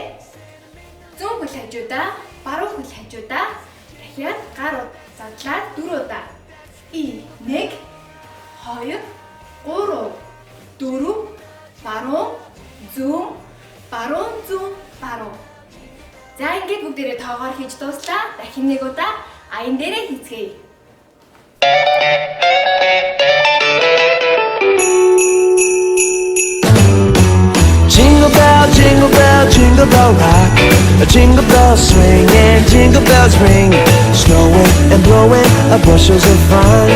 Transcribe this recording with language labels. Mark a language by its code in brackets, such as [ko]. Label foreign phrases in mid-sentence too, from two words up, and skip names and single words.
[mn] Зүүн хөл хажуудаа баруун хөл хажуудаа дахиад гар задлаад 4 удаа. 1 2 3 4 баруун зүүн. За ингээд бүгдээрээ тоогоор хийж дууслаа. Дахин нэг удаа аян дээрээ хийцгээе. [en] Jingle bell, jingle bell, jingle bell rock. Jingle bells swing and jingle bells ring. Snowing and blowing bushels of fun.